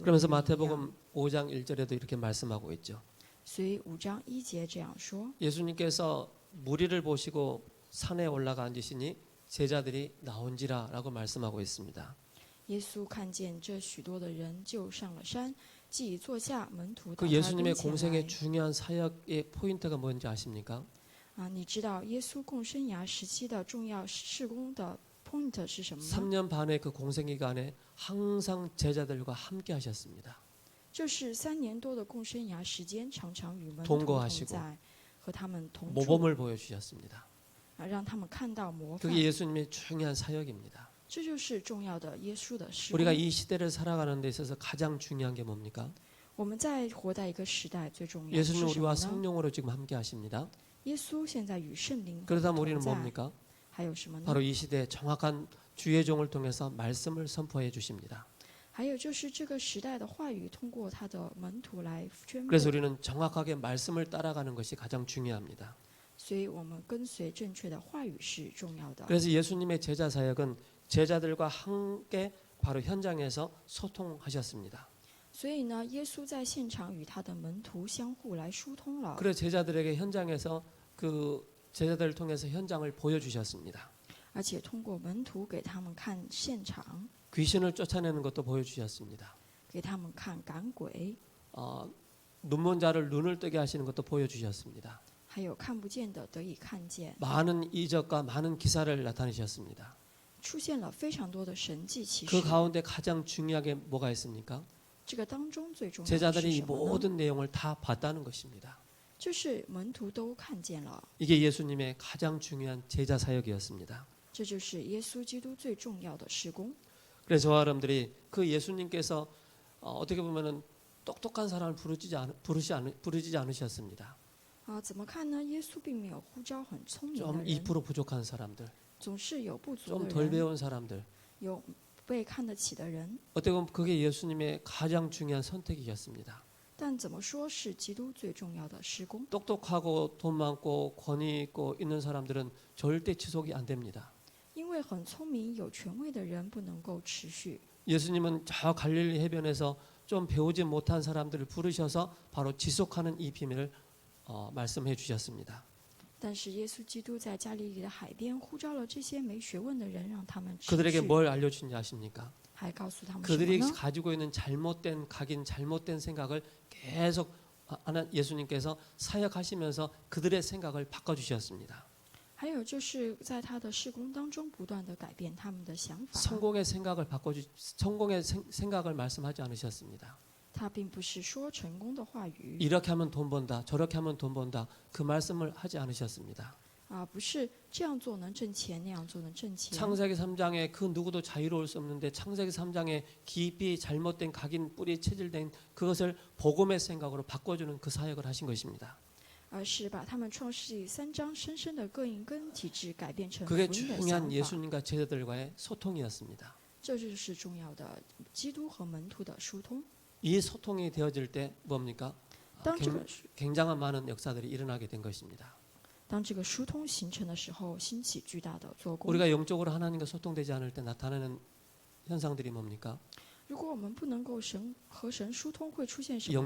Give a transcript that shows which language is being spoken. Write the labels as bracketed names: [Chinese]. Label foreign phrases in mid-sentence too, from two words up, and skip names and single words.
[Korean] 그러면서 [Chinese] 一样。 [Korean] 마태복음 5장 1절에도 이렇게 말씀하고 있죠. [Chinese] 所以5章1节这样说： [Korean] 예수님께서 무리를 보시고 산에 올라가 앉으시니 제자들이 나온지라라고 말씀하고 있습니다. [Chinese] 耶稣看见这许多的人，就上了山，既已坐下，门徒到 [Korean] 그 [Chinese] 他 [Korean] 예수님의 [Chinese] 跟前 [Korean] 공생의 [Chinese] 来。 [Korean] 중요한 사역의 포인트가 뭔지 아십니까? [Chinese] 你知道耶稣共生涯时期的重要事工的 point 是什么吗？ [Korean] 3년 반의 그 공생 기간에 항상 제자들과 함께 하셨습니다. [Chinese] 就是3年多的共生涯时间，常常与门徒 [Korean] 동거하시고 [Chinese] 同在，和他们同住， [Korean] 모범을 보여주셨습니다. [Chinese] 让他们看到模范。 [Korean] 그게 예수님의 중요한 사역입니다. [Chinese] 这就是重要的耶稣的事 [Korean] 우리가 [Chinese] 工。 [Korean] 이 시대를 살아가는 데 있어서 가장 중요한 게 뭡니까? [Chinese] 我们在活在一个时代，最重要的是 [Korean] 예수님 [Chinese] 什么 [Korean] 우리와 [Chinese] 呢？ [Korean] 성령으로 지금 함께 하십니다. [Chinese] 耶稣现在与圣灵 [Korean] 그러다면 우리는 [Chinese] 同在， [Korean] 뭡니까? [Chinese] 还有什么呢？ [Korean] 바로 이 시대에 정확한 주의 종을 통해서 말씀을 선포해 주십니다. [Chinese] 还有就是这个时代的话语，通过他的门徒来宣布。 [Korean] 그래서 우리는 정확하게 말씀을 따라가는 것이 가장 중요합니다. [Chinese] 所以我们跟随正确的话语是重要的。 [Korean] 그래서 예수님의 제자 사역은 제자들과 함께 바로 현장에서 소통하셨습니다. [Chinese] 所以呢，耶稣在现场与他的门徒相互来疏通了， [Korean] 그래서 제자들에게 현장에서 그 제자들을 통해서 현장을 보여주셨습니다. [Chinese] 而且通过门徒给他们看现场， [Korean] 귀신을 쫓아내는 것도 보여주셨습니다. [Chinese] 给他们看赶鬼， [Korean] 눈먼 자를 눈을 뜨게 하시는 것도 보여주셨습니다. [Chinese] 还有看不见的得以看见， [Korean] 많은 이적과 많은 기사를 나타내셨습니다. [Chinese] 出现了非常多的神迹奇 [Korean] 그 [Chinese] 事。 [Korean] 가운데 가장 중요하게 뭐가 있습니까? [Chinese] 这个当中最重要的是 [Korean] 제자들이 이 [Chinese] 什么呢？ [Korean] 모든 내용을 다 봤다는 것입니다. [Chinese] 就是门徒都看见了， [Korean] 이게 예수님의 가장 중요한 제자 사역이었습니다. [Chinese] 这就是耶稣基督最重要的事工。 [Korean] 그래서 저와 여러분들이 그 예수님께서 어떻게 보면은 똑똑한 사람을 부르지 않으셨습니다. [Chinese] 怎么看呢？耶稣并没有呼召很聪明的 [Korean] 좀 [Chinese] 人， [Korean] 2% 부족한 사람들, [Chinese] 总是有不足 [Korean] 좀 [Chinese] 的 [Korean] 덜 [Chinese] 人， [Korean] 배운 사람들. [Chinese] 有不被看得起的人。 [Korean] 어떻게 보면 그게 예수님의 가장 중요한 선택이었습니다. [Chinese] 但怎么说是基督最重要的施工？ [Korean] 똑똑하고 돈 많고 권위 있고 있는 사람들은 절대 지속이 안 됩니다. [Chinese] 因为很聪明、有权威的人不能够持续。 [Korean] 예수님은 저 갈릴리 해변에서 좀 배우지 못한 사람들을 부르셔서 바로 지속하는 이 비밀을 말씀해 주셨습니다. [Chinese] 但是耶稣基督在加利利的海边呼召了这些没学问的人，让他们持 [Korean] 그들에게 [Chinese] 续， [Korean] 뭘 알려주는지 아십니까? [Chinese] 还告诉他们什么 [Korean] 그들이 [Chinese] 呢？ [Korean] 가지고 있는 잘못된 각인, 잘못된 생각을 계속 예수님께서 사역하시면서 그들의 생각을 바꿔주셨습니다. [Chinese] 还有就是在他的事工当中，不断的改变他们的想法。 [Korean] 성공의 생각을 말씀하지 않으셨습니다. [Chinese] 他并不是说成功的话语， [Korean] 이렇게 하면 돈 번다, 저렇게 하면 돈 번다 그 말씀을 하지 않으셨습니다. [Chinese] 不是这样做能挣钱，那样做能挣钱。 [Korean] 창세기 3장에 그 누구도 자유로울 수 없는데 창세기 3장에 깊이 잘못된 각인 뿌리 체질된 그것을 복음의 생각으로 바꿔주는 그 사역을 하신 것입니다. [Chinese] 而是把他们创世纪3章深深的各印跟体制改变成福 [Korean] 그게 [Chinese] 音的想 [Korean] 중요한 [Chinese] 法。 [Korean] 예수님과 제자들과의 소통이었습니다. [Chinese] 这就是重要的基督和门徒的疏通。 [Korean] 이 소통이 되어질 때 뭡니까? [Chinese] 当这个 [Korean] 굉장한 많은 역사들이 일어나게 된 것입니다. [Chinese] 当这个疏通形成的时候，兴起巨大的做工。 [Korean] 우리가 영적으로 하나님과 소통되지 않을 때 나타나는 현상들이 뭡니까? [Chinese] 如果我们不能够和神疏通，会出现什么呢？